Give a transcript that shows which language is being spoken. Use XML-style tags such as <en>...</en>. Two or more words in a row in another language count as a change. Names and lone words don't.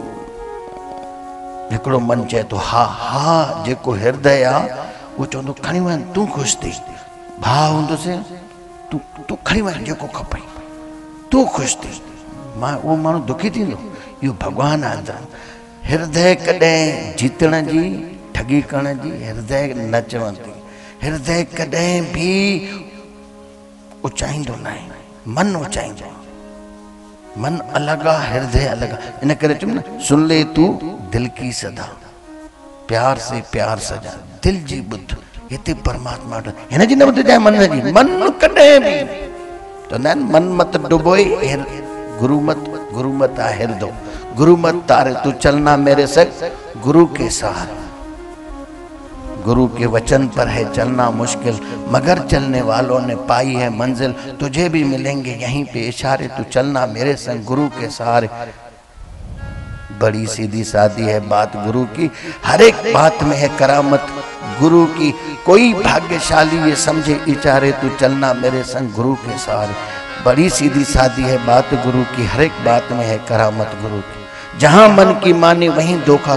<sd>हिकिड़ो मन चए थो हा हा जेको हृदय आहे वो चवंदो खणी वञ तूं ख़ुशि थी भाउ हूंदुसि तूं खणी वञ जेको खपई तूं ख़ुशि थी मां उहो माण्हू दुखी थींदो इहो भॻवानु आहे अंदरि हृदय कॾहिं जीतण जी ठगी करण जी हृदय न चवंदी हृदय कॾहिं बि ऊचाईंदो न आहे मन ऊचाईंदो मन अलग आहे हृदय अलग आहे इन करे चुम न</sd> <hi>सुन ले तू दिल की सदा प्यार से</hi> <sd>प्यार सजा दिल जी बुद्ध हिते परमात्मा हिन जी न ॿुधजांइ मन जी मन कॾहिं बि चवंदा आहिनि मन मत डुबोए गुरु मत आहे हृदय गुरु मत तारे</sd> <hi>तू चलना मेरे संग गुरु के सहारे गुरु के वचन पर है चलना मुश्किल मगर चलने वालों ने पाई है मंजिल तुझे भी मिलेंगे यहीं पे इशारे तू चलना मेरे संग गुरु के सहारे बड़ी सीधी सादी है बात गुरु की हर एक बात में है करामत गुरु की कोई भाग्यशाली ये समझे इशारे तू चलना मेरे संग गुरु के सहारे बड़ी सीधी सादी है बात गुरु की हर एक बात में है करामत गुरु की जहां मन की माने वहीं धोखा</hi>